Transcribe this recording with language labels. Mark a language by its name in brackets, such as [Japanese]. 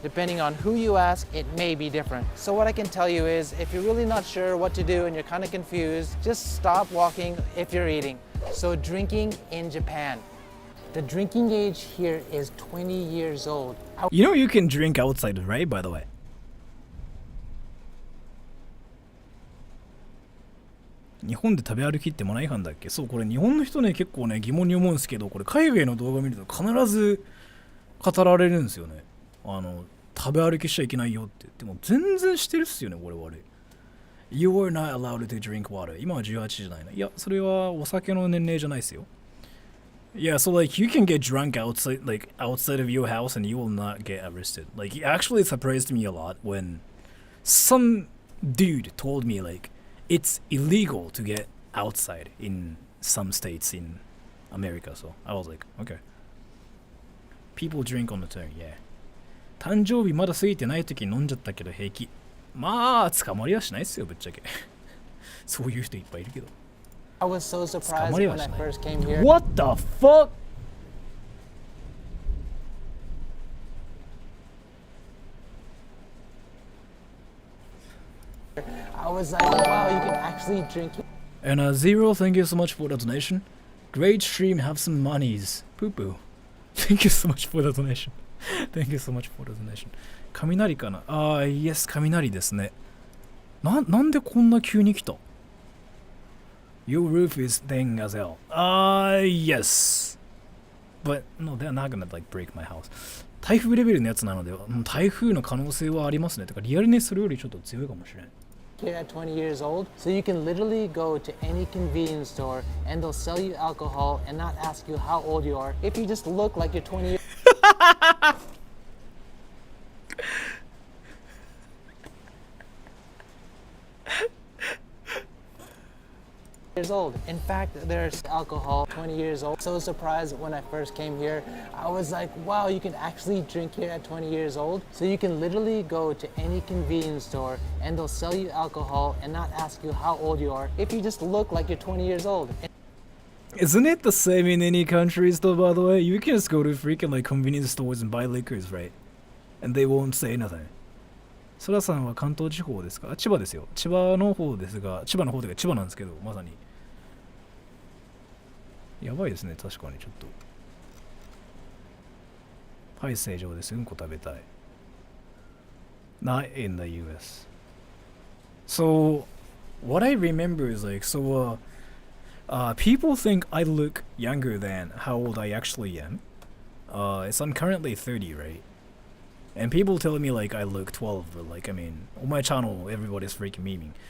[English] Depending on who you ask, it may be different. So what I can tell you is, if you're really not sure what to do and you're kind of confused, just stop walking if you're eating. So drinking in Japan. The drinking age here is 20 years old. You know you can drink outside, right, by the way? [Japanese] 日本で食べ歩きってマナー違反だっけ？そう、これ日本の人ね結構ね疑問に思うんですけど、これ海外の動画見ると必ず語られるんですよね。食べ歩きしちゃいけないよって。でも全然してるっすよね、我々。 [English] You are not allowed to drink water. [Japanese] 今は18じゃないの。いや、それはお酒の年齢じゃないですよ。 [English] Yeah, so like you can get drunk outside of your house and you will not get arrested. Like it actually surprised me a lot when some dude told me like it's illegal to get outside in some states in America. So I was like, okay. People drink on the turn, yeah. [Japanese] 誕生日まだ過ぎてない時に飲んじゃったけど平気。まあ捕まりはしないっすよぶっちゃけ。そういう人いっぱいいるけど。 [English] I was so surprised when I first came here. What the fuck? I was like, wow, you can actually drink. And Zero, thank you so much for the donation. Great stream, have some monies. Poo poo. Thank you so much for the donation. Thank you so much for the donation. [Japanese] 雷かな？ [English] Yes, [Japanese] 雷ですね。なんでこんな急に来た？ [English] Your roof is thing as hell. Yes. But no, they're not gonna like break my house. [Japanese] 台風レベルのやつなので、台風の可能性はありますね。てかリアルにそれよりちょっと強いかもしれない。 [English] here at 20 years old? So you can literally go to any convenience store and they'll sell you alcohol and not ask you how old you are if you just look like you're 20 years old. In fact, there's alcohol 20 years old. So surprised when I first came here. I was like, wow, you can actually drink here at 20 years old. So you can literally go to any convenience store and they'll sell you alcohol and not ask you how old you are if you just look like you're 20 years old. Isn't it the same in any countries though, by the way? You can just go to freaking like convenience stores and buy liquors, right? And they won't say nothing. [Japanese] そらさんは関東地方ですか？千葉ですよ。千葉の方ですが、千葉の方というか千葉なんですけど、まさに。やばいですね、確かにちょっと。はい、正常です。うんこ食べたい。 [English] Not in the US. So, what I remember is like, people think I look younger than how old I actually am. So I'm currently 30, right? And people tell me like I look 12, but like, I mean, on my channel, everybody's freaking memeing.